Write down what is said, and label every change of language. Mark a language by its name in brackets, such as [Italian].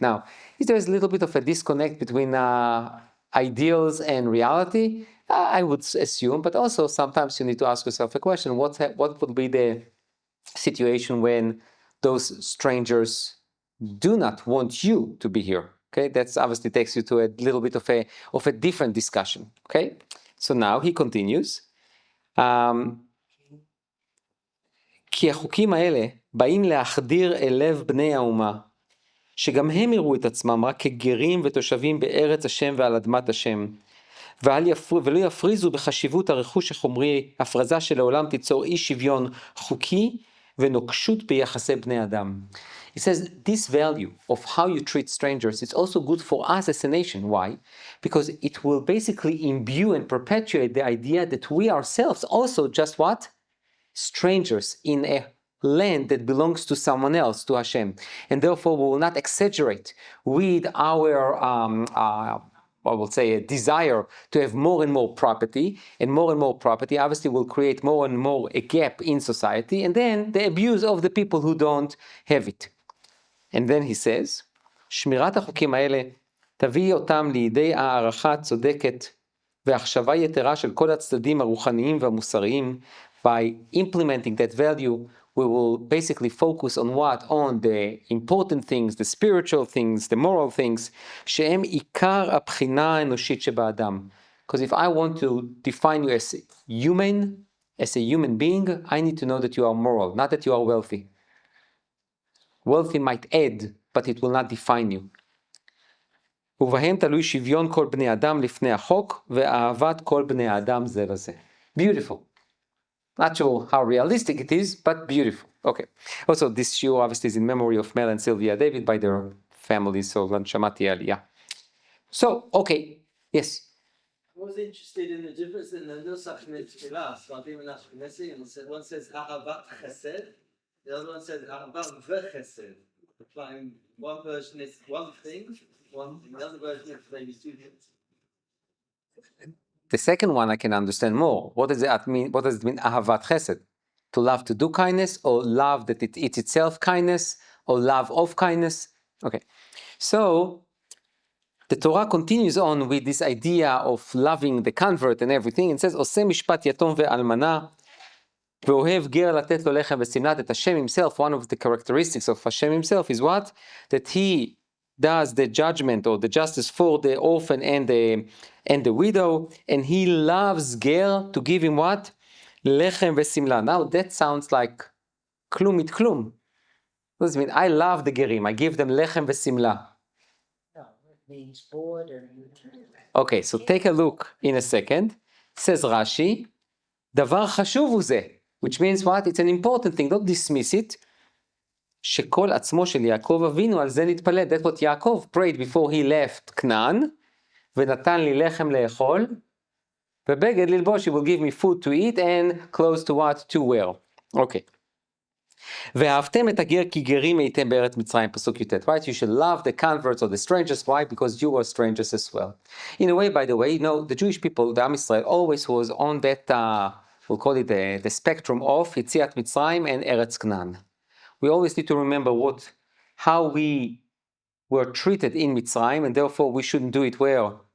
[English] Now, if there is a little bit of a disconnect between ideals and reality, I would assume, but also sometimes you need to ask yourself a question, what would be the situation when those strangers do not want you to be here? Okay, that's obviously takes you to a little bit of a different discussion. Okay, so now he continues. [Hebrew] כי החוקים האלה באים להחדיר אל לב בני האומה, שגם הם יראו את עצמם רק כגרים ותושבים בארץ השם ועל אדמת השם, ולא יפריזו בחשיבות הרכוש החומרי, הפרזה שלעולם תיצור אי שוויון חוקי ונוקשות ביחסי בני אדם. [English] It says this value of how you treat strangers is also good for us as a nation. Why? Because it will basically imbue and perpetuate the idea that we ourselves also just what? Strangers in a land that belongs to someone else, to Hashem. And therefore we will not exaggerate with our I will say a desire to have more and more property, and more property obviously will create more and more a gap in society, and then the abuse of the people who don't have it. And then he says, [Hebrew] שמירת החוקים האלה תביא אותם לידי הערכה צודקת והחשבה יתרה של כל הצדדים הרוחניים והמוסריים. [English] By implementing that value, we will basically focus on what? On the important things, the spiritual things, the moral things, [Hebrew] שהם עיקר הבחינה האנושית שבאדם. [English] Because if I want to define you as a human being, I need to know that you are moral, not that you are wealthy. Wealthy might add, but it will not define you. [Hebrew] ובהם תלוי שוויון כל בני אדם לפני החוק, ואהבת כל בני האדם זה לזה. [English] Beautiful. Not sure how realistic it is, but beautiful. Okay. Also, this shiur obviously is in memory of Mel and Sylvia David by their families, so [Hebrew] שמעתי עלייה. [English] So, okay. Yes. I was interested in the difference in the nusach in Tefillah, starting in Ashkenazi, and one says Ahavat Chesed, the other one says Ahavat V'Chesed. Applying one version is one thing, the other version is maybe two things. The second one I can understand more. What does it mean? What does it mean, Ahavat Chesed? To love to do kindness, or love that it's itself kindness, or love of kindness? Okay. So, the Torah continues on with this idea of loving the convert and everything. It says, [Hebrew] עושה משפט יתום ואלמנה, ואוהב גר לתת לו לחם ושמלה. [English] That Hashem himself, one of the characteristics of Hashem himself is what? That he does the judgment or the justice for the orphan and the widow, and he loves ger to give him what? Lechem v'simla. Now that sounds like klum it klum. What does it mean? I love the gerim. I give them lechem v'simla. Means board or Okay, so take a look in a second. Says Rashi, [Hebrew] דבר חשוב הוא זה, [English] which means what? It's an important thing, don't dismiss it. [Hebrew] שכל עצמו של יעקב אבינו, על זה נתפלל. [English] That's what Yaakov prayed before he left Canaan, [Hebrew] ונתן לי לחם לאכול, ובגד ללבוש, [English] he will give me food to eat and clothes to what? To wear. Okay. [Hebrew] ואהבתם את הגר כי גרים הייתם בארץ מצרים, פסוק י"ט, right? [English] You should love the converts or the strangers. Why? Because you are strangers as well. In a way, by the way, the Jewish people, the Am Yisrael, always was on that, we'll call it the spectrum of Yetziat Mitzrayim and Eretz Canaan. We always need to remember how we were treated in Mitzrayim, and therefore we shouldn't do it where?